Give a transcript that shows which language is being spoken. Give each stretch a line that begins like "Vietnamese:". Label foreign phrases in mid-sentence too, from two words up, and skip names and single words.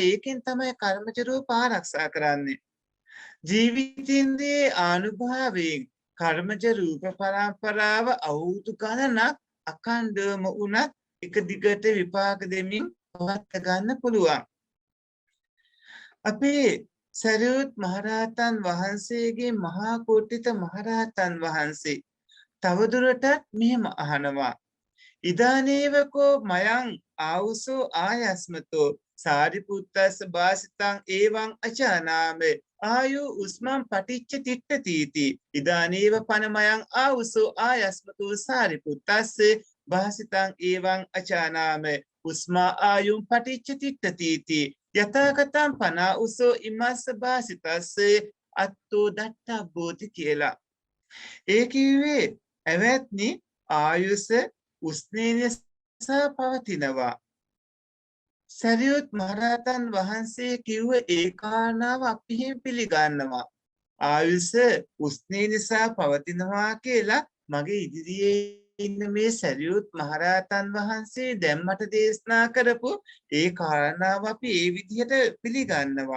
Sinhala: ඒකෙන් තමයි කර්මජ රූප ආරක්ෂා කරන්නේ. ජීවිතින්ද්‍රියේ ආනුභාවයෙන් කර්මජ රූප පරම්පරාව අවුරුදු ගණනක් අඛණ්ඩවම වුණත් එක දිගට විපාක දෙමින් පවත් ගන්න පුළුවන්. අපේ සරියුත් මහරහතන් වහන්සේගේ මහා කෝටිත මහරහතන් වහන්සේ තවදුරටත් මෙහෙම අහනවා.
Pali: ඉදානේවකෝ මයං ආවුසෝ ආයස්මතෝ සාරිපුත්තස්ස භාසිතං ඒවං අචානාම ආයු උස්මං පටිච්ච තිට්ඨතිති. ඉදානේව පනමයං ආවුසෝ ආයස්මතෝ සාරිපුත්තස්ස භාසිතං ඒවං අචානාම උස්මා ආයුම් පටිච්ච තිට්ඨතිති. යථාගතං පනා උසෝ ඉමස්ස භාසිතස්ස අත්තෝ දට්ඨබ්බෝති කියලා.
Sinhala: ඒ කිව්වේ ඇවැත්නි ආයුෂ උස්නේ නිසා පවතිනවා. සරියුත් මහරහතන් වහන්සේ කිව්ව ඒ කාරණාව අපි පිළිගන්නවා. ආයුෂ උස්නේ නිසා පවතිනවා කියලා මගේ ඉදිරියේ ඉන්න මේ සරියුත් මහරහතන් වහන්සේ දැන් මට දේශනා කරපු ඒ කාරණාව අපි ඒ විදිහට පිළිගන්නවා.